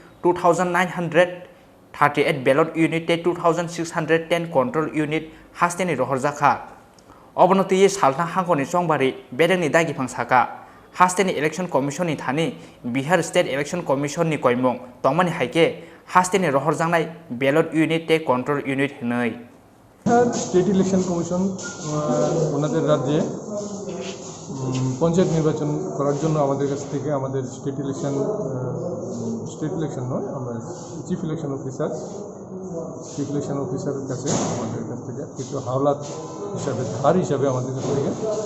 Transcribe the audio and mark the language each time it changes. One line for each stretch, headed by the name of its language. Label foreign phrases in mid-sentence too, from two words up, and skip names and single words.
Kok Borok: 2938
English: ballot unit
Kok Borok: ते 2610
English: control unit
Kok Borok: हास्टेनी रहरजाखा अबनति सालना हांखरनि चौमारि बेरेंनि दागिफां साका हास्टेनी
English: election commissionni
Kok Borok: थानि बिहार
English: state election commissionni
Kok Borok: कयमुंग तंगमानि हाइके हास्टेनी रहरजांनाय
English: ballot unit
Kok Borok: ते
English: control unit
Kok Borok: हनै
English: state election commission
Bangla: ওনাদের রাজ্যে পঞ্চায়েত নির্বাচন করার জন্য আমাদের কাছ থেকে আমাদের
English: state election
Bangla: নয় আমরা
English: chief election officer's
Bangla: কাছে আমাদের কাছ থেকে কিছু হাওলাত হিসাবে ধার হিসাবে আমাদের কাছ থেকে